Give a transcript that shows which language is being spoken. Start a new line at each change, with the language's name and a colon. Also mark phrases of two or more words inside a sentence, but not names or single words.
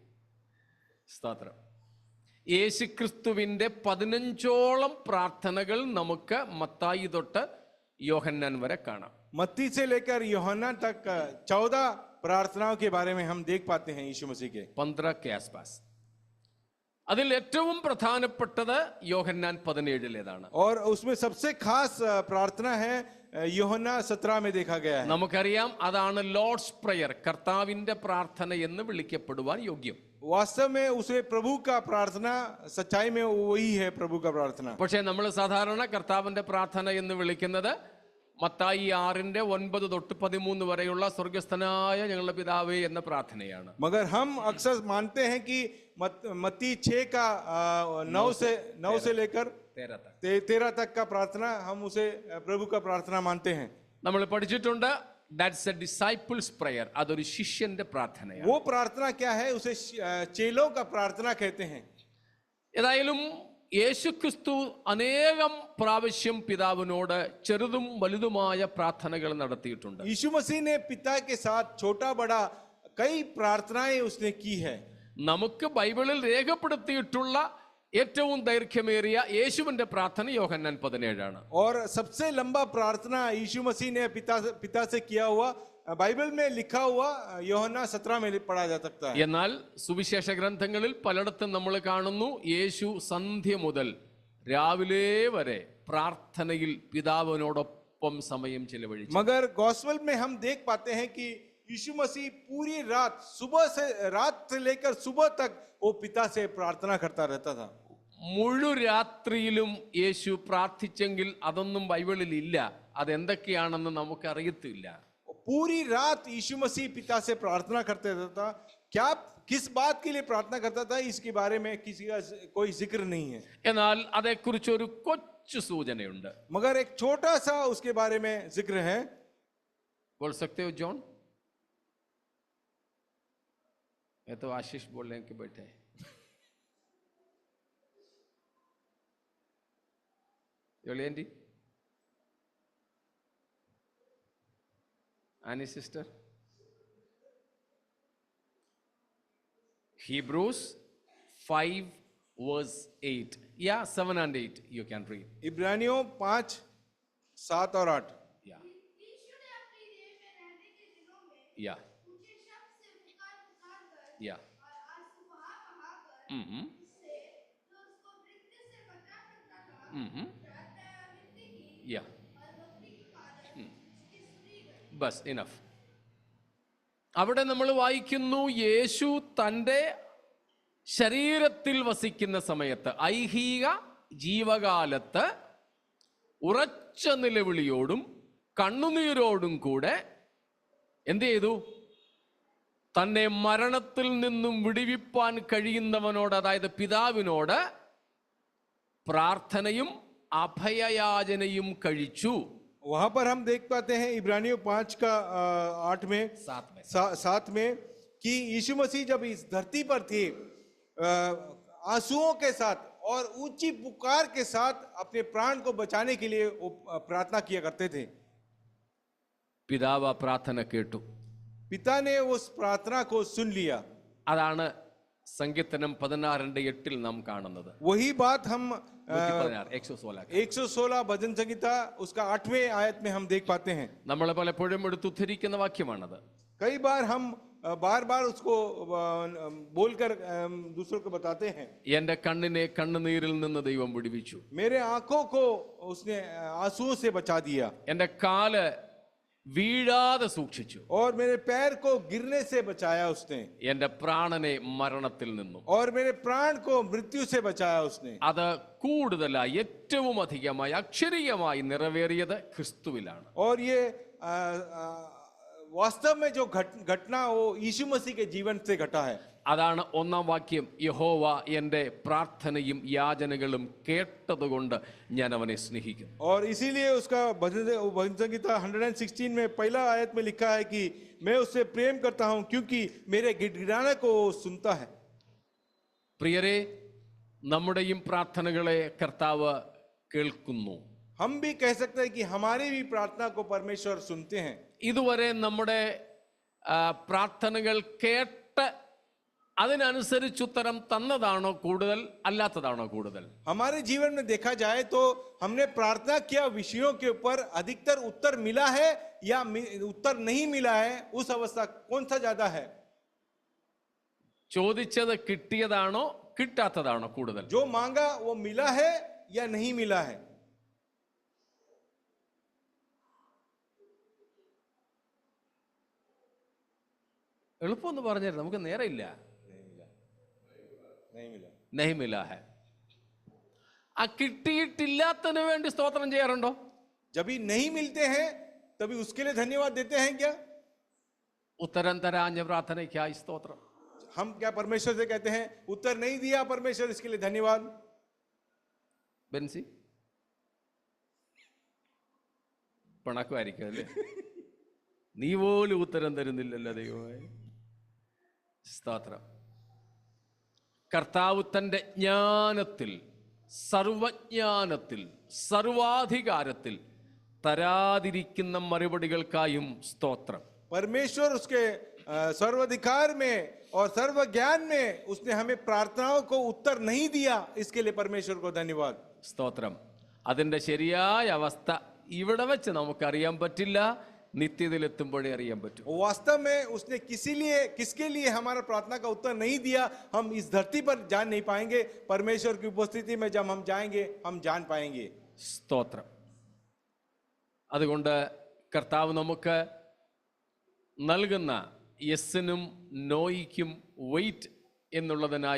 Malayalam: സ്തോത്രം. യേശുക്രിസ്തുവിന്റെ 15ഓളം പ്രാർത്ഥനകൾ നമുക്ക് മത്തായി തൊട്ട് യോഹന്നാൻ വരെ കാണാം.
Hindi: मत्ती से लेकर यूहन्ना तक 14 प्रार्थनाओं के बारे में हम देख पाते हैं यीशु मसीह के. 15 के आसपास.
Malayalam: അതിൽ ഏറ്റവും പ്രധാനപ്പെട്ടത് യോഹന്നാൻ 17-ലേതാണ്.
Hindi: और उसमें सबसे खास प्रार्थना है यूहन्ना 17 में देखा गया है.
Malayalam: നമുക്കറിയാം, അതാണ്
English: Lord's prayer,
Malayalam: കർത്താവിന്റെ പ്രാർത്ഥന എന്ന് വിളിക്കപ്പെടുവാൻ യോഗ്യം.
Hindi: वास्तव में उसे प्रभु का प्रार्थना, सच्चाई में वही है प्रभु का प्रार्थना.
Malayalam: പക്ഷേ നമ്മൾ സാധാരണ കർത്താവിന്റെ പ്രാർത്ഥന എന്ന് വിളിക്കുന്നത് മത്തായി 6:9 തൊട്ട് 13 വരെയുള്ള സ്വർഗസ്ഥനായ ഞങ്ങളുടെ പിതാവേ എന്ന പ്രാർത്ഥനയാണ്.
Hindi: मगर हम अक्सर मानते हैं कि मत्ती 6 का 9 से लेकर 13 तक का प्रार्थना हम उसे प्रभु का प्रार्थना मानते हैं.
Malayalam: നമ്മൾ പഠിച്ചിട്ടുണ്ട്,
English: that's a disciples prayer,
Malayalam: അതൊരു ശിഷ്യന്റെ പ്രാർത്ഥനയാണ്.
Hindi: वो प्रार्थना क्या है? उसे चेलों का प्रार्थना कहते हैं.
Malayalam: ഏതായാലും യേശുക്രിസ്തു അനേകം പ്രാവശ്യം പിതാവിനോട് ചെറുതും വലുതുമായ പ്രാർത്ഥനകൾ നടത്തിയിട്ടുണ്ട്.
Hindi: यीशु मसीह ने पिता के साथ छोटा बड़ा कई प्रार्थनाएं उसने की है.
Malayalam: നമുക്ക് ബൈബിളിൽ രേഖപ്പെടുത്തിയിട്ടുള്ള ഏറ്റവും ദൈർഘ്യമേറിയ യേശുവിന്റെ പ്രാർത്ഥന യോഹന്നാൻ 17
Hindi: और सबसे लंबा प्रार्थना यीशु मसीह ने पिता से किया हुआ बाइबल में लिखा हुआ യോഹന്നാൻ 17 में पढ़ा जा सकता है.
Malayalam: എന്നാൽ സുവിശേഷ ഗ്രന്ഥങ്ങളിൽ പലയിടത്തും നമ്മൾ കാണുന്നു, യേശു സന്ധ്യ മുതൽ രാവിലെ വരെ പ്രാർത്ഥനയിൽ പിതാവിനോടൊപ്പം സമയം ചെലവഴിച്ചു.
Hindi: मगर गॉस्पेल में हम देख पाते हैं कि यीशु मसीह पूरी रात, सुबह से रात से लेकर सुबह तक वो पिता से प्रार्थना करता रहता था.
Malayalam: മുഴു രാത്രിയിലും യേശു പ്രാർത്ഥിച്ചെങ്കിൽ അതൊന്നും ബൈബിളിൽ ഇല്ല. അതെന്തൊക്കെയാണെന്ന് നമുക്കറിയത്തില്ല.
Hindi: पूरी रात यीशु मसीह पिता से प्रार्थना करते रहता था. क्या किस बात के लिए प्रार्थना करता था इसके बारे में किसी का कोई जिक्र नहीं है,
Malayalam: എന്നാൽ അതേക്കുറിച്ച് ഒരു കൊച്ചു സൂചനയുണ്ട്.
Hindi: मगर एक छोटा सा उसके बारे में जिक्र है. बोल सकते हो जॉन? ये तो आशीष बोलने के बैठे हैं.
English: Yolandi? Annie sister? Hebrews 5 verse 8. Yeah, 7 and 8 you can read.
Hindi: इब्रानियों 5, 7 और 8.
English: Yeah.
Hindi: यीशु ने अपनी देह में रहने के दिनों में
English: Yeah.
Hindi: ऊंचे शब्द से पुकार कर
English: Yeah.
Hindi: और आंसू बहाकर Mm-hmm. से जो उसको मृत्यु से बचा सकता था Mm-hmm. प्रार्थना या विनती की
English: Yeah.
Hindi: और भक्ति की बात उसकी सुनी गई.
English: bas enough.
Malayalam: അവിടെ നമ്മൾ വായിക്കുന്നു, യേശു തൻ്റെ ശരീരത്തിൽ വസിക്കുന്ന സമയത്ത് ഐഹിക ജീവകാലത്ത് ഉറച്ച നിലവിളിയോടും കണ്ണുനീരോടും കൂടെ എന്ത് ചെയ്തു? തന്നെ മരണത്തിൽ നിന്നും വിടുവിപ്പാൻ കഴിയുന്നവനോട്, അതായത് പിതാവിനോട് പ്രാർത്ഥനയും അഭയയാചനയും കഴിച്ചു.
Hindi: वहां पर हम देख पाते हैं इब्रानियों 5 का 8 में 7 में कि यीशु मसीह जब इस धरती पर थे आंसुओं के साथ और ऊंची पुकार के साथ अपने प्राण को बचाने के लिए वो प्रार्थना किया करते थे.
Malayalam: പിതാവ് ആ പ്രാർത്ഥന കേട്ടു.
Hindi: पिता ने उस प्रार्थना को सुन लिया.
Malayalam: അതാണ് സങ്കീർത്തനം 16:8 നാം കാണുന്നത്.
Hindi: वही बात हम 116 116 भजन संगीता उसका 8वें आयत में हम देख पाते हैं.
Malayalam: നമ്മൾ പലപ്പോഴും എടുത്തുദ്ധരിക്കുന്ന വാക്യമാണത്.
Hindi: कई बार हम बार बार उसको बोलकर दूसरों को बताते हैं.
Malayalam: എന്റെ കണ്ണിനെ കണ്ണുനീരിൽ നിന്ന് ദൈവം വിടുവിച്ചു.
Hindi: मेरे आंखों को उसने आंसुओं से बचा दिया
Malayalam: എന്റെ കാല് വീഴാതെ സൂക്ഷിച്ചു.
Hindi: और मेरे पैर को गिरने से बचाया उसने
Malayalam: എന്റെ പ്രാണനെ മരണത്തിൽ നിന്നും.
Hindi: और मेरे प्राण को मृत्यु से बचाया उसने.
Malayalam: അത് കൂടുതലായി ഏറ്റവും അധികമായി അക്ഷരീയമായി നിറവേറിയത് ക്രിസ്തുവിലാണ്.
Hindi: और ये वास्तव में जो घटना वो यीशु मसीह के जीवन से घटा है.
Malayalam: അതാണ് ഒന്നാം വാക്യം. യഹോവ എൻ്റെ പ്രാർത്ഥനയും യാചനകളും കേട്ടതുകൊണ്ട് ഞാൻ അവനെ സ്നേഹിക്കുന്നു.
Hindi: और इसीलिए उसका भजन संगीता 116 में पहला आयत में लिखा है कि मैं उससे प्रेम करता हूं क्योंकि मेरे गिड़गिड़ाने को वो सुनता है.
Malayalam: പ്രിയരെ, നമ്മുടെയും പ്രാർത്ഥനകളെ കർത്താവ് കേൾക്കുന്നു.
Hindi: हम भी कह सकते हैं कि हमारी भी प्रार्थना को परमेश्वर सुनते हैं.
Malayalam: ഇതുവരെ നമ്മുടെ പ്രാർത്ഥനകൾ കേട്ട് അതിനനുസരിച്ച് ഉത്തരം തന്നതാണോ കൂടുതൽ, അല്ലാത്തതാണോ കൂടുതൽ?
Hindi: हमारे जीवन में देखा जाए तो हमने प्रार्थना किया विषयों के ऊपर अधिकतर उत्तर मिला है या उत्तर नहीं मिला है, उस अवस्था कौन सा ज्यादा है?
Malayalam: ചോദിച്ചത് കിട്ടിയതാണോ കിട്ടാത്തതാണോ കൂടുതൽ?
Hindi: जो मांगा वो मिला है या नहीं मिला है?
Malayalam: എളുപ്പമൊന്ന് പറഞ്ഞായിരുന്നു, നമുക്ക് നേരമില്ല.
Hindi: नहीं मिला है.
Malayalam: ആ കിട്ടിയിട്ടില്ലാത്തതിനു വേണ്ടി സ്തോത്രം ചെയ്യാറുണ്ടോ?
Hindi: जब भी नहीं मिलते हैं तभी उसके लिए धन्यवाद देते हैं क्या?
Malayalam: ഉത്തരം തരാഞ്ഞ പ്രാർത്ഥനയ്ക്കായി സ്തോത്രം.
Hindi: हम क्या परमेश्वर से कहते हैं उत्तर नहीं दिया परमेश्वर इसके लिए धन्यवाद?
Malayalam: ബെൻസി പണക്കുമായിരിക്കും അല്ലേ? നീ പോലും ഉത്തരം തരുന്നില്ലല്ലോ ദൈവമേ. സ്തോത്രം. കർത്താവ് തൻ്റെ ജ്ഞാനത്തിൽ, സർവജ്ഞാനത്തിൽ, സർവാധികാരത്തിൽ തരാതിരിക്കുന്ന മറുപടികൾക്കായും സ്തോത്രം.
Hindi: परमेश्वर उसके सर्वाधिकार में और सर्व ज्ञान में उसने हमें प्रार्थनाओं को उत्तर नहीं दिया, इसके लिए परमेश्वर को धन्यवाद.
Malayalam: സ്തോത്രം. അതിൻ്റെ ശരിയായ അവസ്ഥ ഇവിടെ വെച്ച് നമുക്കറിയാൻ പറ്റില്ല, നിത്യതയിലെത്തുമ്പോഴേ അറിയാൻ പറ്റും.
Hindi: वास्तव में उसने किसके लिए हमारा प्रार्थना का उत्तर नहीं दिया, हम इस धरती पर जान नहीं पाएंगे. परमेश्वर की उपस्थिति में जब हम जाएंगे हम जान पाएंगे.
Malayalam: സ്തോത്രം. അതുകൊണ്ട് കർത്താവ് നമുക്ക് നൽകുന്ന യെസിനും നോയ്ക്കും വെയിറ്റ് എന്നുള്ളതിനായും ദൈവത്തിന് സ്തോത്രം.